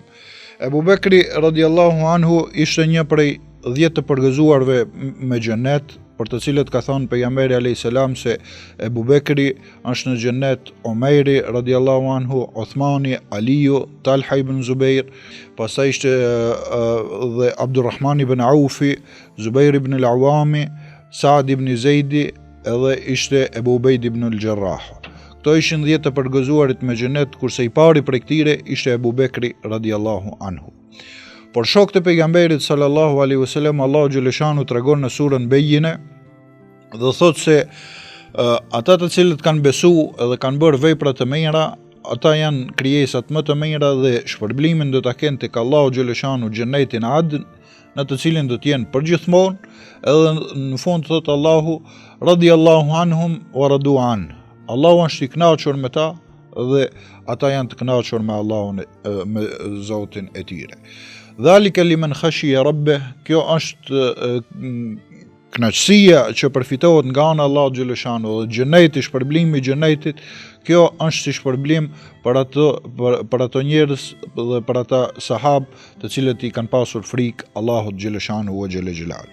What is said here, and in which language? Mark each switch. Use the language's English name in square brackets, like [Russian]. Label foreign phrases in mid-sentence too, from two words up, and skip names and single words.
[Albanian] Ebu Bekri [Arabic] رضي الله عنه [Albanian] ishte një prej 10 të përgëzuarve me xhenet, për të cilët ka thënë pejgamberi [Arabic] عليه السلام [Albanian] se Ebu Bekri është në xhenet, Omeri radiallahu anhu, Uthmani, Aliu, Talha ibn Zubair, pastaj ishte dhe Abdurrahman ibn Aufi, Zubair ibn al-Awami, Saad ibn Zeidi, edhe ishte Ebu Ubejd ibn al-Jarrah. Këto ishin 10 të përgëzuarit me xhenet, kurse i pari prej këtyre ishte Ebu Bekri [Arabic] رضي الله عنه. [Albanian] Por shokët e pejgamberit [Arabic] صلى الله عليه وسلم, [Albanian] Allahu xhaleshanu tregon në surën Bejine dhe thot se ata të cilët kanë besu dhe kanë bërë vepra të mira, ata janë krijesat më të mira dhe shpërblimin do ta kenë tek Allahu xhaleshanu xhenetin adn, në të cilin do të jenë përgjithmonë, edhe në fund thot Allahu [Arabic] رضي الله عنهم ورضوا عن. [Albanian] Allahu është i kënaqur me ta dhe ata janë të kënaqur me Allahun, me Zotin e tyre. [Arabic] ذلك لمن خشي ربه, [Albanian] kjo është kënaqësia që përfitohet nga ana Allahu xhaleshanu, dhe xheneti, shpërblimi i xhenetit, kjo është si shpërblim për ato njerëz dhe për ata sahab të cilët i kanë pasur frikë Allahut [Arabic] جل شأنه وجل جلاله.